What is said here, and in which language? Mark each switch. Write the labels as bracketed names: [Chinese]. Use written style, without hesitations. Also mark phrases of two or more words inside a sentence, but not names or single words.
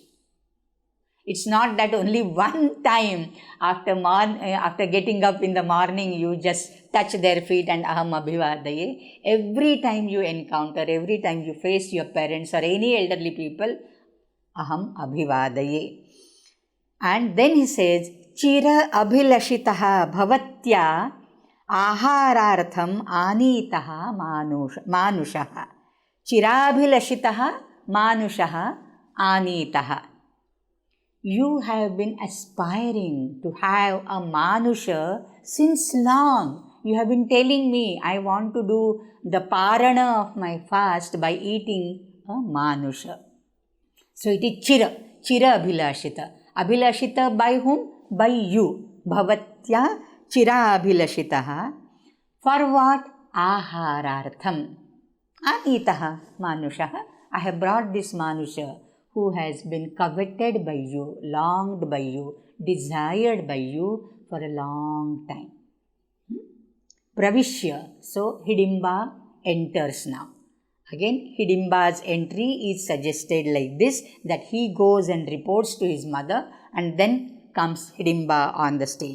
[English] It's not that only one time after getting up in the morning, you just touch their feet and [Sanskrit] अहम् अभिवादये. [English] Every time you encounter, every time you face your parents or any elderly people, [Sanskrit] अहम् अभिवादये. [English] And then he says, [Sanskrit] चिर अभिलषितः भवत्या आहारार्थम् आनीतः मनुष्यः. चिराभिलषितः मनुष्यः आनीतः. [English] You have been aspiring to have a Manusha since long. You have been telling me, I want to do the Parana of my fast by eating a Manusha. So it is [Sanskrit] चिर अभिलषित. [English] Abhilashita by whom? By you. [Sanskrit] भवत्या चिर अभिलषितः. [English] For what? Aharartham. [Sanskrit] आनीतः मनुष्यः. [English] I have brought this Manusha who has been coveted by you, longed by you, desired by you for a long time. Pravishya. So Hidimba enters now. Again, Hidimba's entry is suggested like this, that he goes and reports to his mother, and then comes Hidimba on the stage.